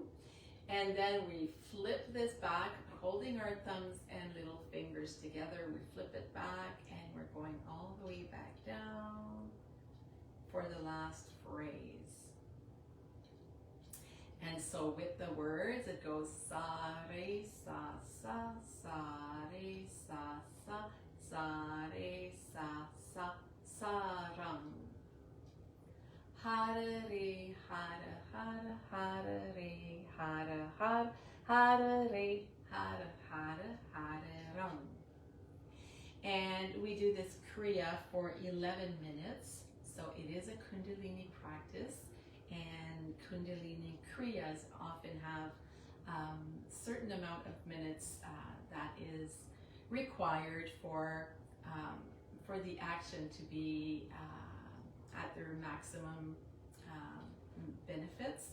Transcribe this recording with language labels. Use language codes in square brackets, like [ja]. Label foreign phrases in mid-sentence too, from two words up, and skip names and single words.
[en] And then we flip this back, holding our thumbs and little fingers together. We flip it back and we're going all the way back down for the last phrase. And so with the words, it goes sa, re, sa, sa, sa, re, sa, sa, sa, re, sa, sa, sa, ram. Hara, re, hara, hara, hara, re, hara, hara, hara, re, hara, hara, hara, ram. And we do this Kriya for 11 minutes. So it is a Kundalini practice, and Kundalini Kriyas often have certain amount of minutes that is required for the action to be at their maximum benefits.